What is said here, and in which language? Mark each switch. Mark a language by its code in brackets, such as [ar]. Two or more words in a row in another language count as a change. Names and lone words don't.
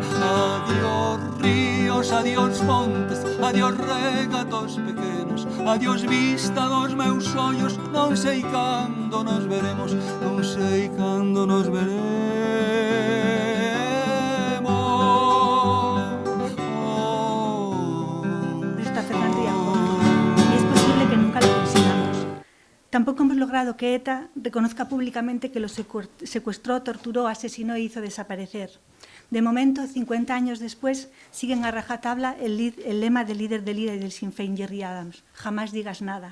[gl] Adiós ríos, adiós fontes, adiós regatos pequenos, adiós vista dos meus ollos, non sei cando nos veremos, non sei cando nos veremos. [es] Está Fernando y a Jorge, y es posible que nunca lo consigamos. Tampoco hemos logrado que ETA reconozca públicamente que los secuestró, torturó, asesinó e hizo desaparecer. De momento, 50 años después, siguen a rajatabla el lema del líder del IRA y del Sinn Féin, Gerry Adams: jamás digas nada.